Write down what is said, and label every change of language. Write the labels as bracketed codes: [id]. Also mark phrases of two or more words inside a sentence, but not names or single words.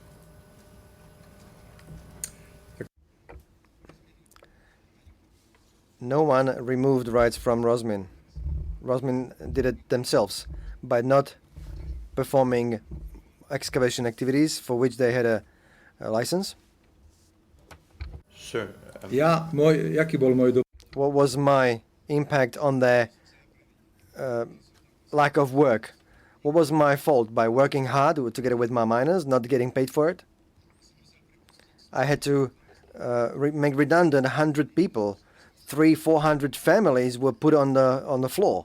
[en] No one removed rights from Rosmin. Rosmin did it themselves by not performing excavation activities for which they had a license. Sir, [sk] jaký bol môj dopad? [en] What was my impact on their lack of work? What was my fault by working hard together with my miners, not getting paid for it? I had to make redundant 100 people. 300-400 families were put on the floor.